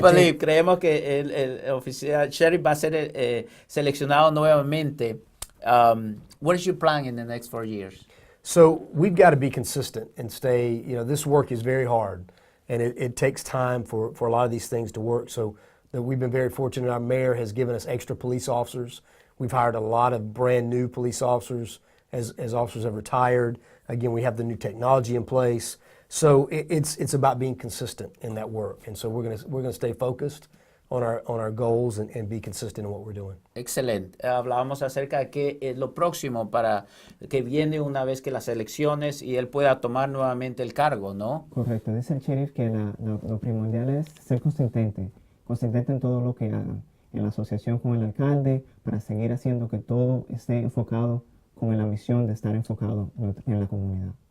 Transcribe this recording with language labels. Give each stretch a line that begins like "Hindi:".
Spanish: believe, creemos que el oficial Sheriff va a ser seleccionado nuevamente.
English: What is your plan in the next 4 years? So we've got to be consistent and stay, this work is very hard, and it takes time for a lot of these things to work. So that we've been very fortunate. Our mayor has given us extra police officers. We've hired a lot of brand new police officers as officers have retired. Again, we have the new technology in place. So it's about being consistent in that work. And so we're gonna stay focused on our goals and be consistent in what we're doing.
Spanish: Excelente. Hablábamos acerca de qué es lo próximo para que viene una vez que las elecciones y él pueda tomar nuevamente el cargo, ¿no? Correcto, dice el sheriff que lo primordial es ser consistente en todo lo que hagan, en la asociación con el alcalde, para seguir haciendo que todo esté enfocado con la misión de estar enfocado en la comunidad.